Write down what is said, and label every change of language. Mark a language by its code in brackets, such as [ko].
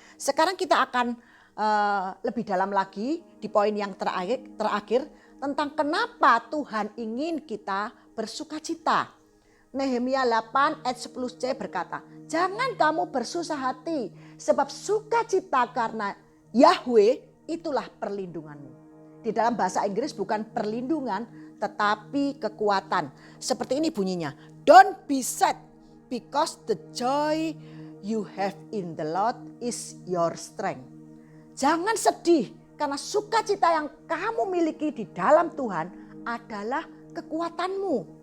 [id] Sekarang kita akan lebih dalam lagi di poin yang terakhir tentang kenapa Tuhan ingin kita bersukacita. Nehemia 8 ayat 10c berkata, jangan kamu bersusah hati sebab sukacita karena Yahweh itulah perlindunganmu. Di dalam bahasa Inggris bukan perlindungan tetapi kekuatan. Seperti ini bunyinya. [en] Don't be sad because the joy you have in the Lord is your strength. [id] Jangan sedih karena sukacita yang kamu miliki di dalam Tuhan adalah kekuatanmu.